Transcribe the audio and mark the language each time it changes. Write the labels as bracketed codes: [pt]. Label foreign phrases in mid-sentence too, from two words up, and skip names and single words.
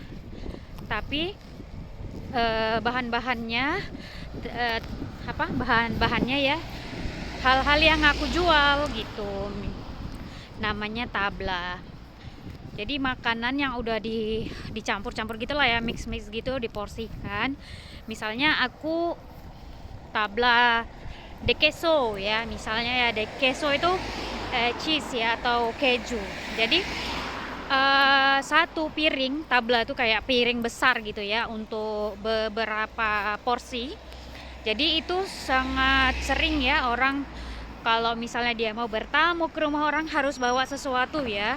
[id] Tapi bahan-bahannya ya hal-hal yang aku jual gitu. Namanya tabla. Jadi makanan yang udah dicampur-campur gitulah ya, mix gitu, diporsikan. Misalnya aku [es] tabla de queso [id] ya, misalnya ya [es] de queso [id] itu cheese ya atau keju. Jadi satu piring tabla itu kayak piring besar gitu ya untuk beberapa porsi. Jadi itu sangat sering ya orang kalau misalnya dia mau bertamu ke rumah orang harus bawa sesuatu ya.